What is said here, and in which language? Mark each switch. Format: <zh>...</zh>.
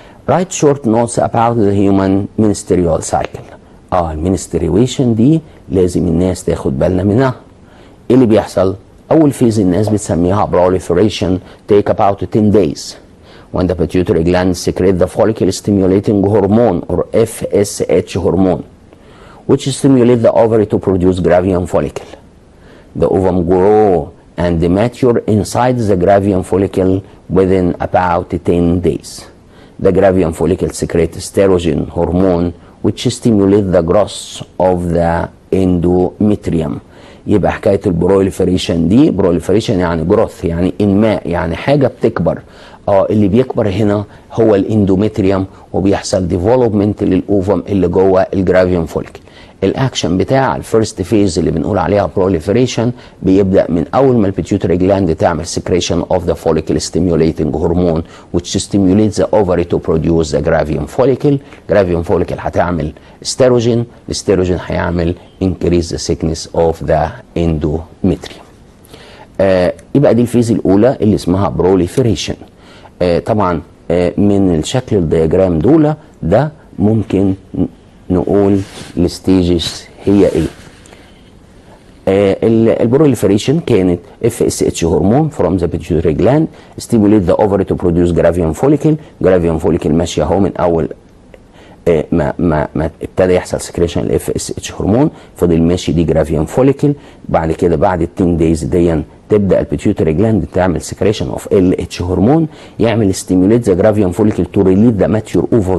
<en>Write short notes about the human menstrual cycle.</en> <ar>المنستريويشن دي لازم الناس تاخد بالنا منها. ايه اللي بيحصل؟ اول فيز الناس بتسميها</ar> <en>proliferation take about 10 days when the pituitary gland secrete the follicle stimulating hormone or FSH hormone which stimulate the ovary to produce gravium follicle. The ovum grow and mature inside the gravium follicle within about 10 days. The gravium follicle secretes estrogen hormone which stimulate the growth of the endometrium.</en> <ar>يبقى حكايه البروليفريشن دي، بروليفريشن يعني جروث، يعني انماء، يعني حاجه بتكبر. اللي بيكبر هنا هو الاندومتريوم، وبيحصل ديفلوبمنت للاوفم اللي جوه الجرافيوم فوليكل. الاكشن بتاع الفيرست فيز اللي بنقول عليها بروليفريشن بيبدا من اول ما البيتيوتري جلاند تعمل سكريشن اوف ذا فوليكل ستيميوليتنج هرمون</ar> <en>which stimulates the ovary to produce the gravium follicle.</en> <ar>gravium follicle هتعمل استروجين، الاستروجين هيعمل</ar> <en>increase the thickness of the endometrium.</en> <ar>يبقى دي الفيز الاولى اللي اسمها بروليفريشن. طبعا من الشكل الدياجرام دول ده ممكن نقول الستيجز هي ايه. البروليفريشن كانت</ar> <en>FSH هرمون from the pituitary gland stimulate the ovary to produce gravium follicle.</en> <ar>gravium follicle ماشيه اهو من اول ما ابتدى يحصل سكريشن ال FSH هرمون، فضل ماشي دي جرافيوم فوليكل. بعد كده بعد ال 10 دايز دي تبدا البيتيوتري جلاند تعمل سكريشن اوف LH هرمون يعمل ستيموليت ذا جرافيوم فوليكل تو ريليز ذا ماتيور اوفر.</ar>